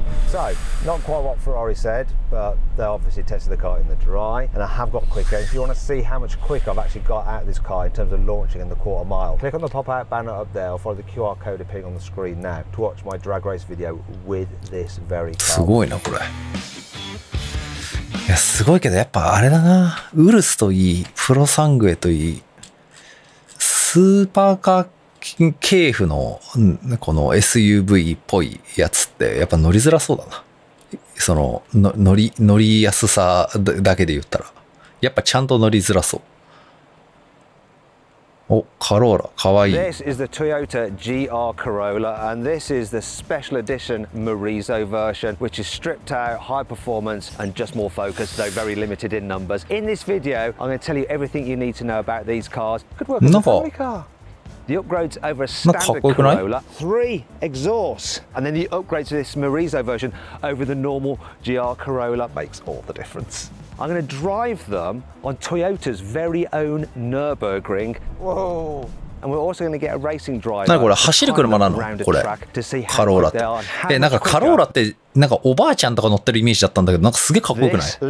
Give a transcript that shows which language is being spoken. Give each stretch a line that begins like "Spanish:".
English: So, not quite what Ferrari said, but they obviously tested the car in the dry, and I have got quicker. If you want to see how much quicker I've actually got out of this car in terms of launching in the quarter mile, click on the pop-out banner up there, or follow the QR code appearing on the screen now to watch my drag race video with this very car.
Japanese: すごいなこれ。いやすごいけどやっぱあれだな。ウルスといい、プロサングエといい、スーパーカー系譜のこの SUV っぽいやつってやっぱ乗りづらそうだな。その乗りやすさだけで言ったらやっぱちゃんと乗りづらそう。お、カローラかわいい。
English: This is the Toyota GR Corolla, and this is the special edition Morizo version, which is stripped out, high performance and just more focused, though very limited in numbers. In this video I'm going to tell you everything you need to know about these cars. Could work as a family car. The upgrades over a standard Corolla, 3 exhausts, and then the upgrade to this Morizo version over the normal GR Corolla makes all the difference. I'm going to drive them on Toyota's very own Nürburgring. Whoa! And we're also going to get a racing driver.
Japanese: なんかこれ走る車なのこれ。カローラって。なんかカローラってなんかおばあちゃんとか乗ってるイメージだったんだけど、なんかすげえかっこよくない？